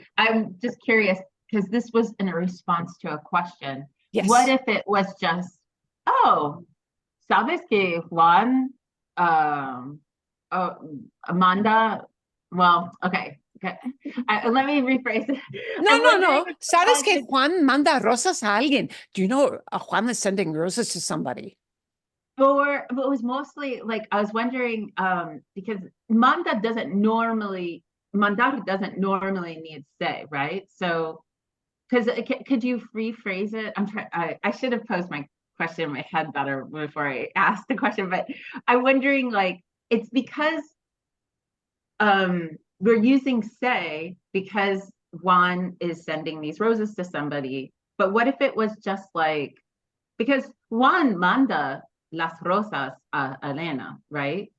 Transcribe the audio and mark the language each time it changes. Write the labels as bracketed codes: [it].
[en] I'm just curious because this was in a response to a question. Yes. What if it was just, oh, [es] sabes que Juan, Amanda, [en] well, okay. Let me rephrase it. No. [es] Sabes que Juan manda rosas a alguien. [en] Do you know Juan is sending roses to somebody? But it was mostly like, I was wondering, because mandar doesn't normally need say, right? So, because could you rephrase it? I should have posed my question in my head better before I asked the question, but I'm wondering, like, it's because we're using say because Juan is sending these roses to somebody, but what if it was just like, because [es] Juan manda las rosas a Elena, [en] right?